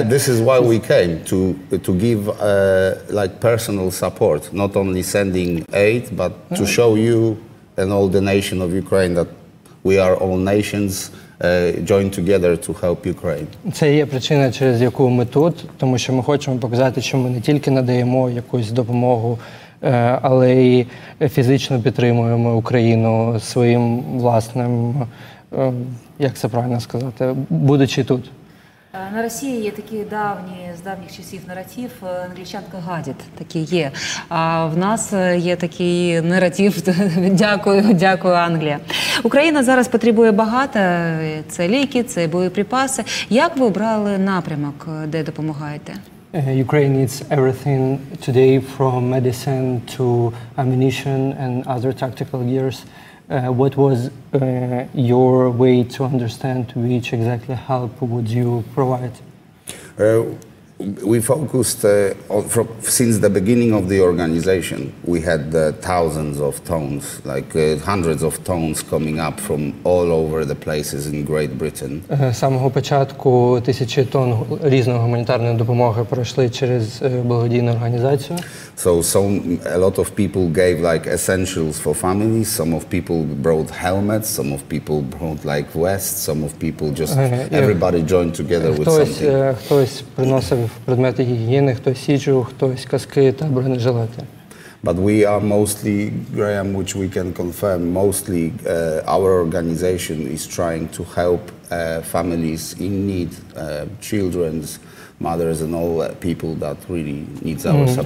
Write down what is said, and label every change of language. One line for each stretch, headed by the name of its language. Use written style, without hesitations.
English: This is why we came to give like personal support, not only sending aid, but to show you and all the nation of Ukraine that we are all nations joined together to help Ukraine.
Ukrainian: Це є причина, через яку ми тут, тому що ми хочемо показати, що ми не тільки надаємо якусь допомогу, але й фізично підтримуємо Україну своїм власним, як це правильно сказати, будучи тут. На Росії є такий з давніх часів наратив «Англічанка гадить», такий є. А в нас є такий наратив «Дякую, Англія». Україна зараз потребує багато, це ліки, це боєприпаси. Як ви обрали напрямок, де допомагаєте?
English: Ukraine needs everything today, from medicine to ammunition and other tactical gears. What was your way to understand which exactly help would you provide? We focused since the beginning of the organization. We had thousands of tons, like hundreds of tons coming up from all over the places in Great Britain.
Ukrainian: З самого початку тисячі тонн різної гуманітарної допомоги пройшли через благодійну організацію.
English: So a lot of people gave like essentials for families. Some of people brought helmets. Some of people brought like vests. Some of people just everybody joined together with something.
Ukrainian: Хтось приносив предмети гігієни, хтось сіджу, хтось каски та бронежилети.
English: But we are mostly, Graham, which we can confirm, mostly our organization is trying to help families in need, children's, mothers and all people that really needs our support.